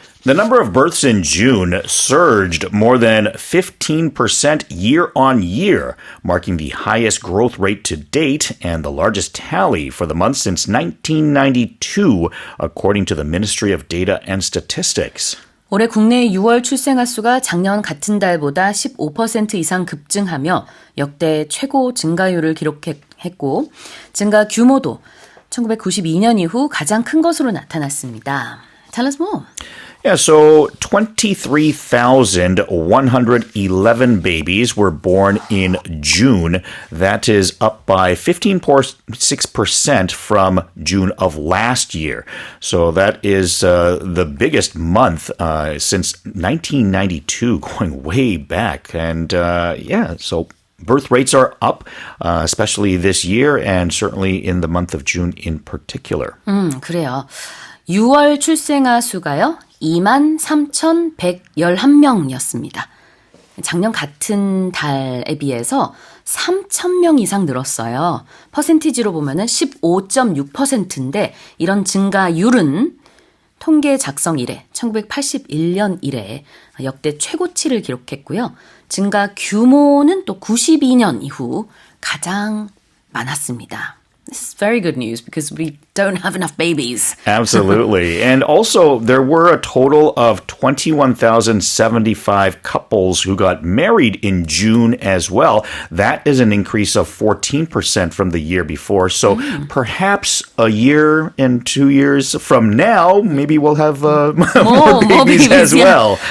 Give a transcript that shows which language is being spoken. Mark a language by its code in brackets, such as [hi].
[en] The number of births in June surged more than 15% year on year, marking the highest growth rate to date and the largest tally for the month since 1992, according to the Ministry of Data and Statistics. [ko] 올해 국내 6월 출생아 수가 작년 같은 달보다 15% 이상 급증하며 역대 최고 증가율을 기록했고 증가 규모도 1992년 이후 가장 큰 것으로 나타났습니다. [en] Tell us more. Yeah, so 23,111 babies were born in June. That is up by 15.6% from June of last year. So that is the biggest month since 1992, going way back. And so birth rates are up, especially this year and certainly in the month of June in particular. [ko] 그래요. 6월 출생아 수가요. 23,111명이었습니다. 작년 같은 달에 비해서 3,000명 이상 늘었어요. 퍼센티지로 보면은 15.6%인데 이런 증가율은 통계 작성 이래 1981년 이래 역대 최고치를 기록했고요. 증가 규모는 또 92년 이후 가장 많았습니다. [en] This is very good news because we don't have enough babies. Absolutely. And also, there were a total of 21,075 couples who got married in June as well. That is an increase of 14% from the year before. So perhaps a year and 2 years from now, maybe we'll have more babies as well.